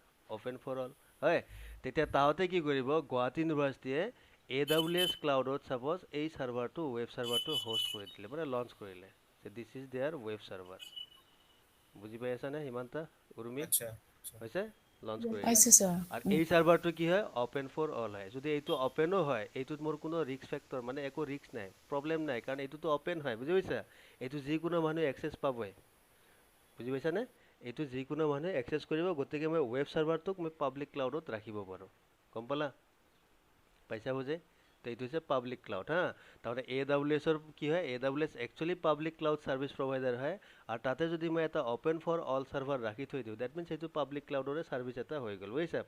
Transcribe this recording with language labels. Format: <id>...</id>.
<as>Open for all হয়। তেতিয়া তাহাঁতে কি কৰিব, গুৱাহাটী ইউনিভাৰ্চিটিয়ে AWS ক্লাউডত ছাপ'জ এই ছাৰ্ভাৰটো, ৱেব ছাৰ্ভাৰটো হোষ্ট কৰি দিলে, মানে লঞ্চ কৰিলে,</as> <en>This is their web server.</en> <as>বুজি পাই আছানে হিমান্তা, উৰ্মি? আচ্ছা। হৈছে, লঞ্চ কৰিলে। পাইছোঁ ছাৰ। আৰু এই ছাৰ্ভাৰটো কি হয়, অ'পেন ফৰ অল হয়। যদি এইটো অ'পেনো হয়, এইটোত মোৰ কোনো ৰিস্ক ফেক্টৰ মানে একো ৰিস্ক নাই, প্ৰব্লেম নাই, কাৰণ এইটোতো অ'পেন হয়, বুজি পাইছা? এইটো যিকোনো মানুহে এক্সেছ পাবই, বুজি পাইছানে? এইটো যিকোনো মানুহে এক্সেছ কৰিব, গতিকে মই ৱেব ছাৰ্ভাৰটোক মই পাব্লিক ক্লাউডত ৰাখিব পাৰোঁ, গম পালা? পাইছা বুজি? তো এইটো হৈছে পাব্লিক ক্লাউড হা। তাৰমানে AWSৰ কি হয়, AWS actually public cloud service provider হয়, আৰু তাতে যদি মই এটা অ'পেন ফৰ অল ছাৰ্ভাৰ ৰাখি থৈ দিওঁ, ডেট মিনছ সেইটো পাব্লিক ক্লাউডৰে ছাৰ্ভিচ এটা হৈ গ'ল, বুজিছা?</as>